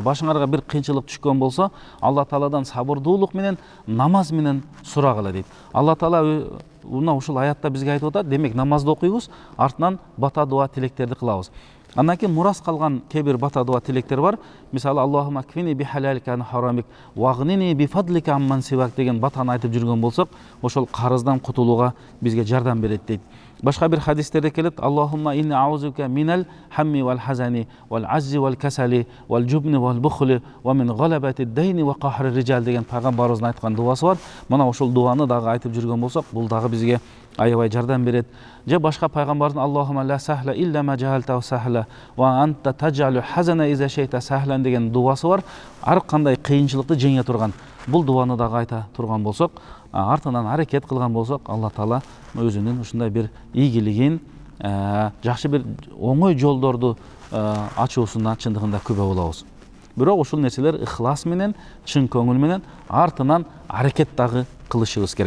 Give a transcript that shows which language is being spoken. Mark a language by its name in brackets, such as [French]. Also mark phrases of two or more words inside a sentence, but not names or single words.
[Kyrgyz] Башыңарга бир кыйынчылык түшкөн болсо, Алла тааладан сабырдуулук менен, намаз менен сурагыла дейт. Алла таала мына ушул аятта бизге айтып атат. Демек намазды окуйбуз, артынан бата дуа тилектерди кылабыз. Андан кийин мурас калган кээ бир бата дуа тилектер бар. Мисалы [Arabic] اللهم اكفني بحلالك عن حرامك وأغنني بفضلك عمن سواك [Kyrgyz] деген батаны айтып жүргөн болсок, ошол карыздан кутулууга бизге жардам берет дейт. Башка бир хадистерде келет: [Arabic] اللهم إني أعوذ بك من الهم والحزن والعجز والكسل والجبن والبخل ومن غلبة الدين وقهر الرجال [Kyrgyz] деген пайгамбарыбыздын айткан дуасы бар. Мына ошол дуаны дагы айтып жүргөн болсок, бул дагы бизге аябай жардам берет. Же башка пайгамбардын [Arabic] اللهم لا سهل إلا ما جعلته سهلا وأنت تجعل الحزن إذا شئت سهلا [Kyrgyz] деген дуасы бар. Ар кандай кыйынчылыкты жеңе турган. Бул дуаны дагы айта турган болсок, артынан аракет кылган болсок, Алла таала өзүнүн ушундай бир ийгилигин, жакшы бир оңой жолдорду ачуусуна чындыгында күбө болобуз. Бирок ушул нерселер ыхлас менен, чын көңүл менен, артынан аракет дагы кылышыбыз керек.